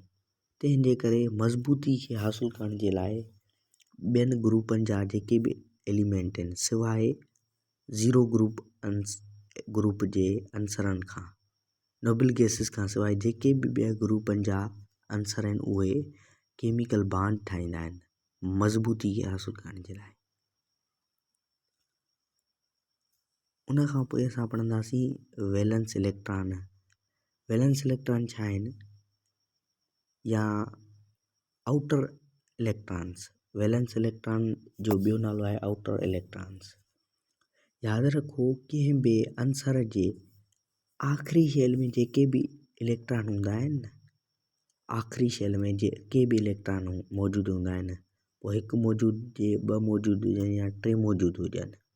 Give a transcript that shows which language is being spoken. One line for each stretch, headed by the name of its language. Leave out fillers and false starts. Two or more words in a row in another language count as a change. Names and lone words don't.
Sindhi: तंहिंजे करे मज़बूती खे हासिलु करण जे लाइ ॿियनि ग्रुपनि जा जेके बि एलिमेंट आहिनि सवाइ
English: zero group
Sindhi: जे आंसरनि खां,
English: noble gases
Sindhi: खां सवाइ जेके बि ॿिया ग्रुपनि जा आंसर आहिनि उहे
English: chemical bond
Sindhi: ठाहींदा आहिनि मज़बूती खे हासिलु करण जे लाइ। उन खां पोइ असां पढ़ंदासीं
English: valence electron. valence electron
Sindhi: छा आहिनि या
English: outer electrons. valence electron
Sindhi: जो ॿियो नालो आहे
English: outer electrons.
Sindhi: यादि रखो कंहिं बि आंसर जे आख़िरी शेल में जेके बि इलेक्ट्रॉन हूंदा आहिनि न, आख़िरी शेल में जेके बि इलेक्ट्रॉन मौजूदु हूंदा आहिनि, पोइ हिकु मौजूदु हुजे, ॿ मौजूदु हुजनि या टे मौजूदु हुजनि,